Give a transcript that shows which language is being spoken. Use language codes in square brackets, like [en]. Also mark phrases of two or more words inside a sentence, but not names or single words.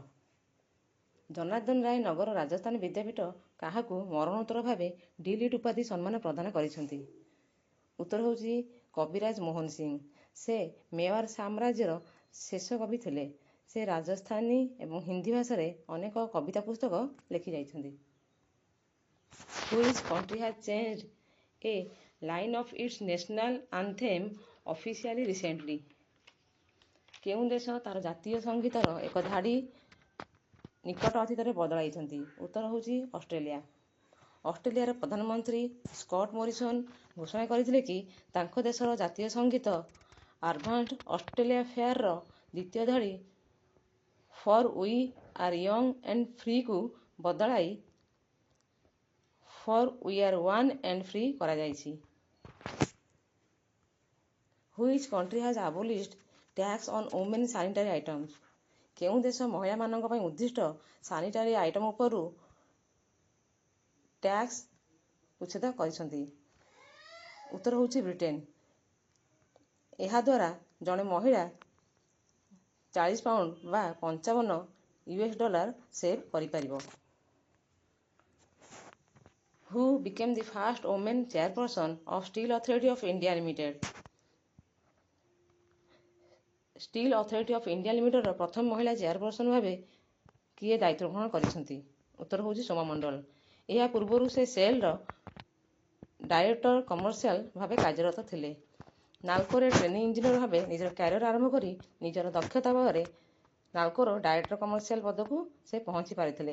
[or] ଜନାର୍ଦ୍ଦନ ରାୟ ନଗର ରାଜସ୍ଥାନ ବିଦ୍ୟାପୀଠ କାହାକୁ ମରଣୋତ୍ତର ଭାବେ ଡିଲିଟ୍ ଉପାଧି ସମ୍ମାନ ପ୍ରଦାନ କରିଛନ୍ତି? ଉତ୍ତର ହେଉଛି କବିରାଜ ମୋହନ ସିଂ। ସେ ମେୱାର ସାମ୍ରାଜ୍ୟର ଶେଷ କବି ଥିଲେ। ସେ ରାଜସ୍ଥାନୀ ଏବଂ ହିନ୍ଦୀ ଭାଷାରେ ଅନେକ କବିତା ପୁସ୍ତକ ଲେଖି ଯାଇଛନ୍ତି। [en] Which country has changed a line of its national anthem officially recently? [or] କେଉଁ ଦେଶ ତାର ଜାତୀୟ ସଙ୍ଗୀତର ଏକ ଧାଡ଼ି ନିକଟ ଅତୀତରେ ବଦଳାଇଛନ୍ତି? ଉତ୍ତର ହେଉଛି ଅଷ୍ଟ୍ରେଲିଆ। ଅଷ୍ଟ୍ରେଲିଆର ପ୍ରଧାନମନ୍ତ୍ରୀ ସ୍କଟ୍ ମୋରିସନ୍ ଘୋଷଣା କରିଥିଲେ କି ତାଙ୍କ ଦେଶର ଜାତୀୟ ସଙ୍ଗୀତ ଆଡଭାନ୍ସଡ୍ ଅଷ୍ଟ୍ରେଲିଆ ଫେୟାରର ଦ୍ୱିତୀୟ ଧାଡ଼ି [en] for we are young and free [or] ବଦଳାଇ [en] for we are one and free [or] କରାଯାଇଛି। [en] Which country has abolished tax on women sanitary items? [or] କେଉଁ ଦେଶ ମହିଳାମାନଙ୍କ ପାଇଁ ଉଦ୍ଦିଷ୍ଟ [en] sanitary item [or] ଉପରୁ ଟ୍ୟାକ୍ସ ଉଚ୍ଛେଦ କରିଛନ୍ତି? ଉତ୍ତର ହେଉଛି ବ୍ରିଟେନ। ଏହାଦ୍ୱାରା ଜଣେ ମହିଳା 40 ପାଉଣ୍ଡ ବା $55 ସେଭ୍ କରିପାରିବ। [en] Who became the first woman chairperson of Steel Authority of India Limited? [or] ଷ୍ଟିଲ୍ ଅଥରିଟି ଅଫ୍ ଇଣ୍ଡିଆ ଲିମିଟେଡର ପ୍ରଥମ ମହିଳା ଚେୟାରପର୍ସନ ଭାବେ କିଏ ଦାୟିତ୍ୱ ଗ୍ରହଣ କରିଛନ୍ତି? ଉତ୍ତର ହେଉଛି ସୋମା ମଣ୍ଡଳ। ଏହା ପୂର୍ବରୁ ସେ ସେଲ୍ର [en] director commercial [or] ଭାବେ କାର୍ଯ୍ୟରତ ଥିଲେ। ନାଲ୍କୋରେ [en] training engineer [or] ଭାବେ ନିଜର କ୍ୟାରିୟର ଆରମ୍ଭ କରି ନିଜର ଦକ୍ଷତା ବଳରେ ନାଲ୍କୋର [en] director commercial [or] ପଦକୁ ସେ ପହଞ୍ଚି ପାରିଥିଲେ।